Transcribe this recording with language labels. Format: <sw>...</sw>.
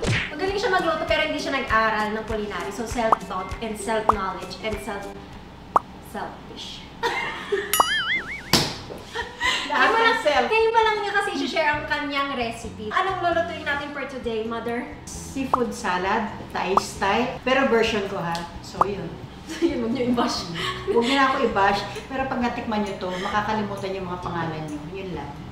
<tl>Magaling siya magluto pero hindi siya nag-aral ng culinary.</tl> <en>So self-taught and self-knowledge and selfish.</en> <tl>Ngayon pa lang niya kasi i-share ang kanyang recipe. Anong lulutuin natin</tl> <en>for today,</en> <tl>Mother? Seafood salad, Thai style. Pero version ko ha. So yun. Yun, huwag niyo i-bash. Huwag niyo na ako i-bash. Pero pag natikman niyo to, makakalimutan yung mga pangalan niyo. Yun lang.</tl>